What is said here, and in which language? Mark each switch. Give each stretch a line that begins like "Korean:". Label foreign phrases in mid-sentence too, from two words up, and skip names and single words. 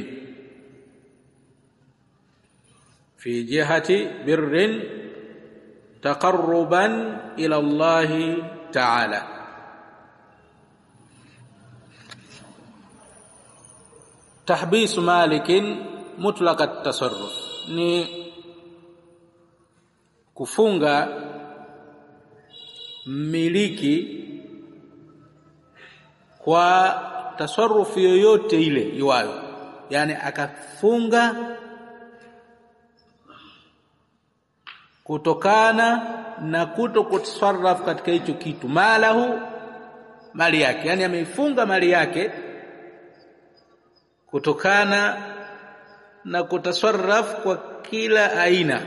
Arabic: في جهة بر تقربا إلى الله تعالى. تحبيس مالك مطلق التصرف
Swahili: ni kufunga mmiliki kwa tasarrufu yoyote ile iwayo, yani akafunga kutokana na kutokutasarraf katika hicho kitu, malahu, mali yake, yani ameifunga mali yake kutokana na kutasarraf kwa kila aina.